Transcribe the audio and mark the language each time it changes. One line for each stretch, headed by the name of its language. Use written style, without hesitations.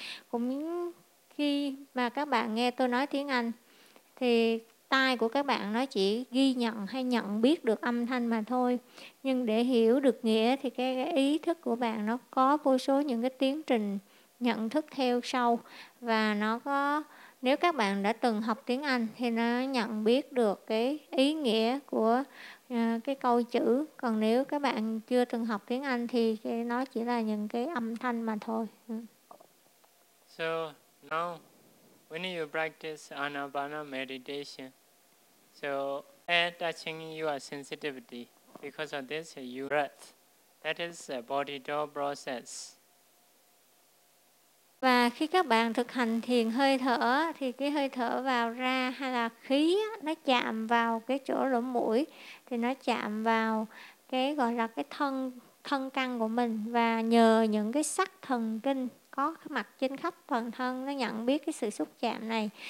Vietnamese: Cũng khi mà các bạn nghe tôi nói tiếng Anh thì tai của các bạn nó chỉ ghi nhận hay nhận biết được âm thanh mà thôi, nhưng để hiểu được nghĩa thì cái ý thức của bạn nó có vô số những cái tiến trình nhận thức theo sau. Và nó có, nếu các bạn đã từng học tiếng Anh thì nó nhận biết được cái ý nghĩa của cái câu chữ. Còn nếu các bạn chưa từng học tiếng Anh thì nó chỉ là những cái âm thanh mà thôi.
English: So now when you practice Anapana meditation, so touching your sensitivity, because of this you breath, that is a body door process.
Vietnamese: Và khi các bạn thực hành thiền hơi thở thì cái hơi thở vào ra hay là khí nó chạm vào cái chỗ lỗ mũi thì nó chạm vào cái gọi là cái thân căn của mình, và nhờ những cái sắc thần kinh có mặt trên khắp toàn thân nó nhận biết cái sự xúc chạm này.